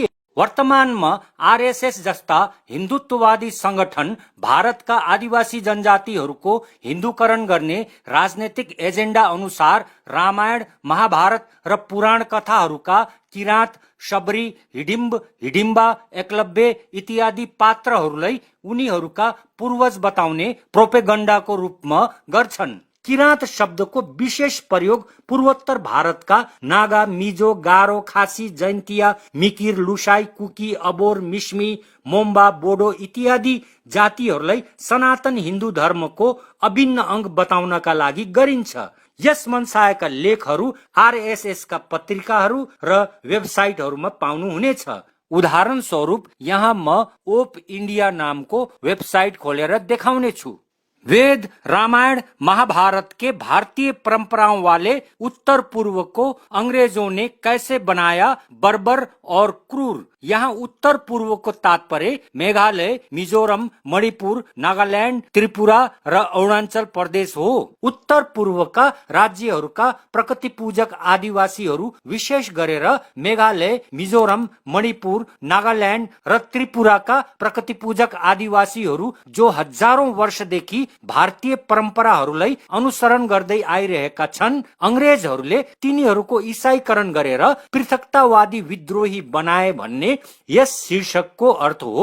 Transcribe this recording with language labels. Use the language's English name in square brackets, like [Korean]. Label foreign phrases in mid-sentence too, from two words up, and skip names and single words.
[Nepali] वर्तमानमा आरएसएस जस्ता हिन्दुत्ववादी संगठन भारतका आदिवासी जनजातिहरूको हिन्दूकरण गर्ने राजनैतिक एजेन्डा अनुसार रामायण, महाभारत र पुराण कथाहरूका किराँत, शबरी, हिडिम्ब, हिडिम्बा, एकलव्य इत्यादि पात्रहरूलाई उनीहरूका पूर्वज बताउने प्रोपेगण्डाको रूपमा गर्छन्। किराँत शब्दको विशेष प्रयोग पूर्वोत्तर भारतका नागा, मिजो, गारो, खासी, जैन्तिया, मिकिर, लुसाई, कुकी, अबोर, मिस्मी, मोम्बा, बोडो इत्यादि जातिहरूलाई सनातन हिन्दू धर्मको अभिन्न अंग बताउनका लागि गरिन्छ। यस मनसायका लेखहरू आरएसएस का पत्रिकाहरू र वेबसाइटहरूमा पाउनुहुनेछ। उदाहरण स्वरूप यहाँ म ओप इन्डिया नामको वेबसाइट खोलेर देखाउने छु। [Hindi] वेद, रामायण, महाभारत के भारतीय परंपराओं वाले उत्तर पूर्व को अंग्रेजों ने कैसे बनाया बर्बर और क्रूर। [Nepali] यहाँ [Hindi] उत्तर पूर्व को [Nepali] तात्पर्य मेघालय, मिजोरम, मणिपुर, नागालैंड, त्रिपुरा र अरुणाचल प्रदेश हो। उत्तर पूर्वका राज्यहरूका प्रकृति पूजक आदिवासीहरू विशेष गरेर मेघालय, मिजोरम, मणिपुर, नागालैंड र त्रिपुराका प्रकृति पूजक आदिवासीहरू जो हजारौं वर्षदेखि भारतीय परम्पराहरूलाई अनुसरण गर्दै आइरहेका छन्, अंग्रेजहरूले तिनीहरूको ईसाईकरण गरेर पृथकतावादी विद्रोही बनाए भन्ने यस शीर्षकको अर्थ हो।